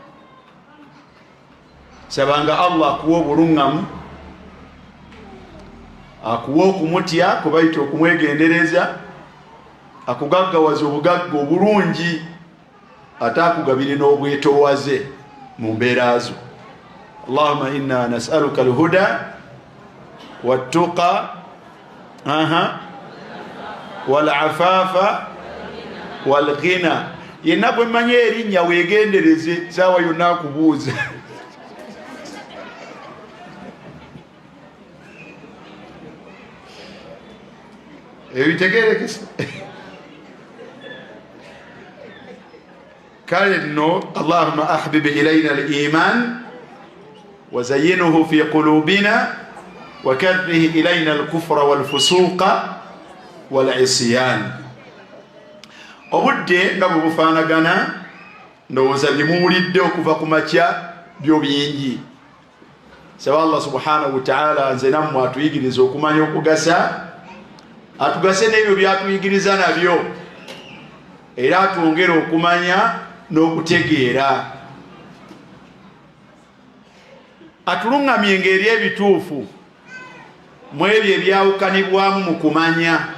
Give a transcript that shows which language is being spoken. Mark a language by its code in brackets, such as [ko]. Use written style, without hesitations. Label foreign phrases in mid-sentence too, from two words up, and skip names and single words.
[lg] sabanga Allah akuwa obuluŋŋamu, akuwa okumutya kubayita okumwegendereza, akugaggawaza obugagga obulungi, ate akugabire n'obwetoowaze mu mbeera zo. [ar] اللهم إنا نسألك الهدى والتقى والعفاف والغنى. [lg] Yenna bwe mmanyi erinnya weegendereze saawa yonna akubuuza. Ebitegeerekesa kale nno [ar] اللهم حبب إلينا الإيمان وزينه في قلوبنا وكره إلينا الكفر والفسوق والعصيان. [lg] Obudde nga bufaanagana ndowooza bye muwulidde okuva ku makya byo bingi. Saba Allah [ar] سبحانه وتعالى [lg] nze nammwe atuyigiriza okumanya okugasa, atugase n'ebyo byatuyigiriza nabyo, era atwongere okumanya n'okutegeera, atuluŋŋamye engeri ebituufu mu ebyo ebyawukanibwamu mu kumanya.